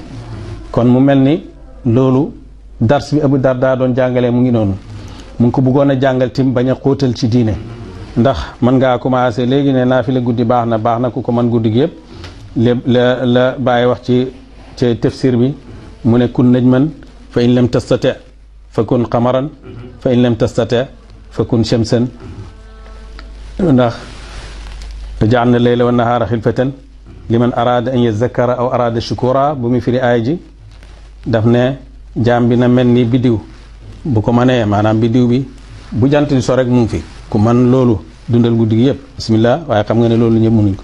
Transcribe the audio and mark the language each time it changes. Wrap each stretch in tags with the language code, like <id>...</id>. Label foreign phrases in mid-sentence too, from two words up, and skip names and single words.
<wo>kon mu mel ni loolu dars bi Abu Darda doon jàngalee mu ngi noonu. mu ngi ko bëggoon a jàngal tim bañ a xóotal ci diine, ndax mën ngaa commencé léegi ne naafila guddi baax na ku ko mën guddi gi yëpp la bàyyi wax ci tafsir bi. mu ne</wo> <ar>كن نجما فإن لم تستطع فكن قمرا فإن لم تستطع فكن شمسا,</ar> <wo>ndax</wo> <ar>جعل الليل والنهار خلفة لمن أراد أن يذكر أو أراد شكورا.</ar> <wo>bu mu firi aay ji daf ne jaam bi na mel ni biddiw bu ko mënee, maanaam biddiw bi bu jant di so rek mu ngi fi. ku man loolu dundal guddi gi yëpp bismillah, waaye xam nga ne loolu ñëpp mënuñ ko.</wo>